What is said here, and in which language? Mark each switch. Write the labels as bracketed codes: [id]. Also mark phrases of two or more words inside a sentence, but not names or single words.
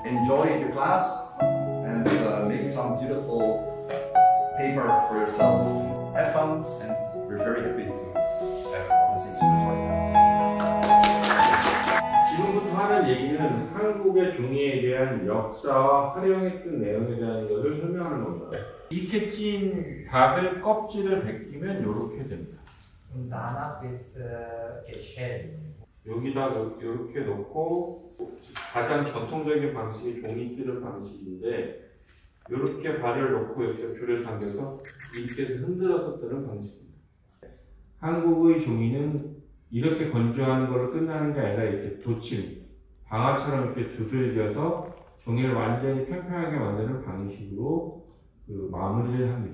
[en] Enjoy the class and make some beautiful paper for yourself. Have fun, and we're very happy to have this exhibit right now. [ko] 지금부터 하는 얘기는 한국의 종이에 대한 역사와 활용했던 내용에 대한 것을 설명하는 겁니다. 이렇게 찐 닭을 껍질을 벗기면 이렇게 됩니다. [de] Und danach wird geschält. [ko] 여기다 이렇게 놓고 가장 전통적인 방식이 종이 찌는 방식인데 이렇게 발을 놓고 이렇게 줄을 당겨서 이렇게 흔들어서 뜨는 방식입니다. 한국의 종이는 이렇게 건조하는 걸로 끝나는 게 아니라 이렇게 도침, 방아처럼 이렇게 두들겨서 종이를 완전히 평평하게 만드는 방식으로 마무리를 합니다.